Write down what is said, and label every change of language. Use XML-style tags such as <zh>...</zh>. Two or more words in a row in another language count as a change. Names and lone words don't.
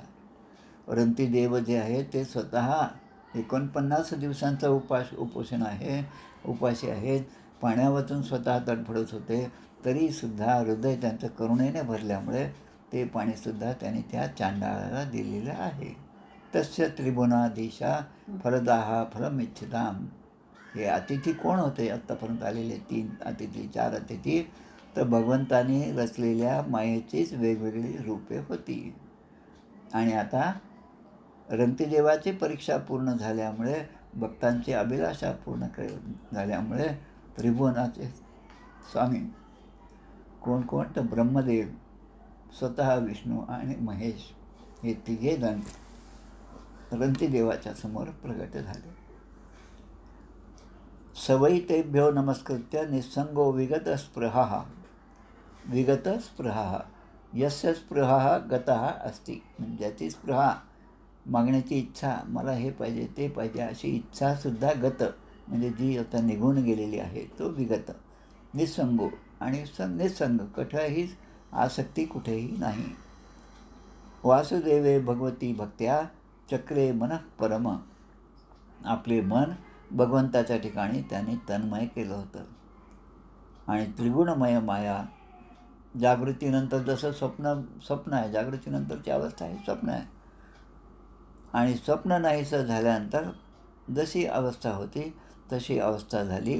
<mr>रंतीदेव जे आहे ते स्वतः 49 दिवसांचा उपोषण आहे, उपाशी आहेत. पाण्यावाचून स्वतः तडफडत होते तरीसुद्धा हृदय त्यांचं करुणेने भरल्यामुळे ते पाणीसुद्धा त्यांनी त्या चांडाळाला दिलेलं आहे.</mr> <sa>तस्य त्रिभुवनाधीशा फलदाहा फलमिच्छिताम.</sa> <mr>हे अतिथी कोण होते आत्तापर्यंत आलेले 3 अतिथी 4 अतिथी, तर भगवंताने रचलेल्या मायेचीच वेगवेगळी रूपे होती. आणि आता रंतिदेवाची परीक्षा पूर्ण झाल्यामुळे, भक्तांची अभिलाषा पूर्ण झाल्यामुळे त्रिभुवनाचे स्वामी कोण तर ब्रह्मदेव, स्वतः विष्णू आणि महेश हे तिघे जण रंतिदेवाच्या समोर प्रगट झाले.</mr> <sa>सवयी तेभ्यो नमस्कृत्य निस्संगो विगत स्पृहा यस्य स्पृहा गतः अस्ति.</sa> <mr>ज्याची स्पृहा, मागण्याची इच्छा, मला हे पाहिजे ते पाहिजे अशी इच्छासुद्धा गत म्हणजे जी आता निघून गेलेली आहे, तो विगत. निस्संगो आणि निस्संग, कुठेही आसक्ती कुठेही नाही.</mr> <sa>वासुदेवे भगवती भक्त्या चक्रे मनः परम.</sa> <mr>आपले मन भगवंताच्या ठिकाणी त्याने तन्मय केलं होतं. आणि त्रिगुणमय माया, जागृतीनंतर जसं स्वप्न आहे, जागृतीनंतरची अवस्था आहे स्वप्न आहे, आणि स्वप्न नाहीसं झाल्यानंतर जशी अवस्था होती तशी अवस्था झाली.</mr>